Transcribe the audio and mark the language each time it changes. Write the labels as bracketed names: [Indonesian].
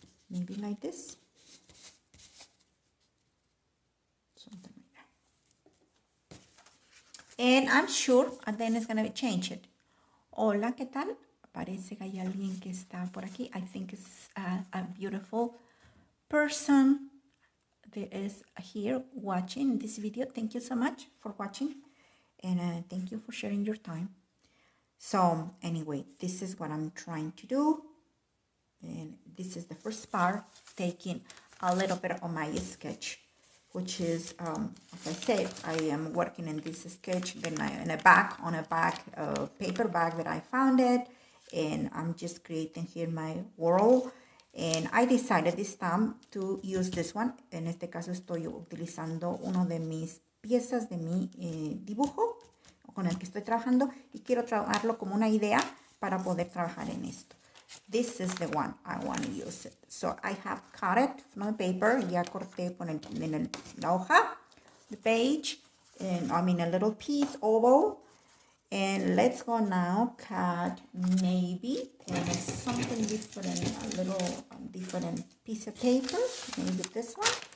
[English] Maybe like this. Something like that. And I'm sure and then it's going to change it. [Spanish] Hola, ¿qué tal? Parece que hay alguien que está por aquí. [English] I think it's a beautiful person that is here watching this video. Thank you so much for watching. And thank you for sharing your time. So anyway, this is what I'm trying to do. And this is the first part, taking a little bit of my sketch, which is, as I said, I am working in this sketch in a paper bag that I found it. And I'm just creating here my world. And I decided this time to use this one. [Spanish] En este caso estoy utilizando uno de mis piezas de mi dibujo con el que estoy trabajando y quiero trabajarlo como una idea para poder trabajar en esto. [English] This is the one I want to use it. So I have cut it from the paper. [Spanish] Ya corté en la hoja, [English] the page, and I mean a little piece oval. And let's go now cut maybe something different, a little different piece of paper. Maybe this one.